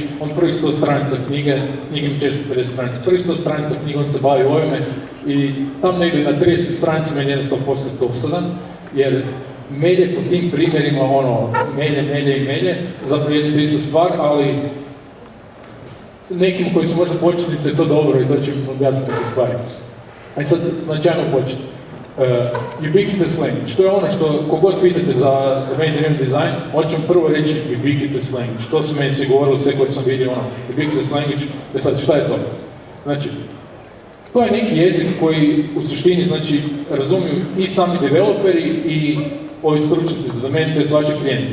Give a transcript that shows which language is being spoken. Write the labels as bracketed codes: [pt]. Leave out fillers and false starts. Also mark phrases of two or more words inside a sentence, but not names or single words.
[hr] On prvih 100 stranica knjige mi često 50 stranica, prvih 100 stranica knjige on se bavi ovime i tam negdje na 30 stranica meni je 100% dosadan, jer melje po tim primjerima, melje, zapravo jedna te ista stvar, ali nekim koji su možda početnice je to dobro i to će im objasniti neke stvari. A sad, znači, ajmo početi. [en] Ubiquitous Language, [hr] to je ono što, kogod pitate za [en] domain-driven design, [hr] hoću vam prvo reći [en] Ubiquitous Language. [hr] To su meni svi govorili, sve koje sam vidio, [en] Ubiquitous Language, [hr] sad šta je to? Znači, to je neki jezik koji u suštini, znači, razumiju i sami developeri i ovi stručnjaci za domain, to je vaši klijenti.